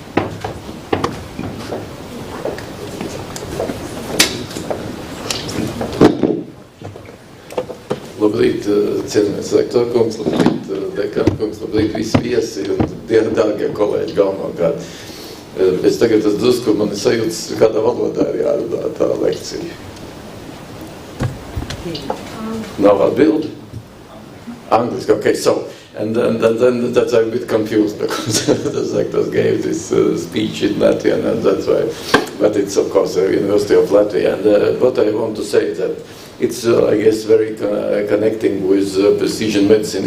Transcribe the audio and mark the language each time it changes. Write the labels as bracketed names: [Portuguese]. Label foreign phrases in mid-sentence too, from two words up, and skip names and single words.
[Latvian] Labrīt, cienījamies rektora kungs, labrīt, dekāna kungs, labrīt visi viesi un dārgie kolēģi galvenokārt. Es tagad drusku mani sajūtas, kādā valodā ir jārunā tā lekcija. Nav atbildi? Angliski, [English] okay, so, and then that's a bit confused because the sectors gave this speech in Latvian, and that's why, but it's of course the University of Latvia, and what I want to say is that it's, I guess, very connecting with precision medicine.